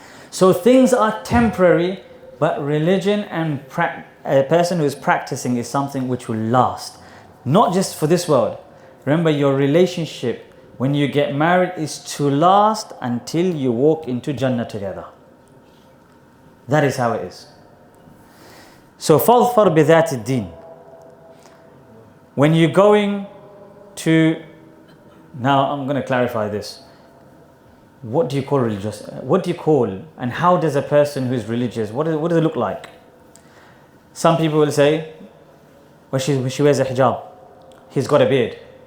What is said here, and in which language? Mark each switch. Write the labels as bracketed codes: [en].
[en] So things are temporary, but religion and a person who is practicing is something which will last. Not just for this world. Remember, your relationship when you get married is to last until you walk into Jannah together. That is how it is. [ar] So, فَاظْفَرْ بِذَاتِ الدِّينِ. [en] When you're going to... Now, I'm going to clarify this. What do you call religious? What do you call and how does a person who is religious, what does it look like? Some people will say, well, she wears a hijab. He's got a beard.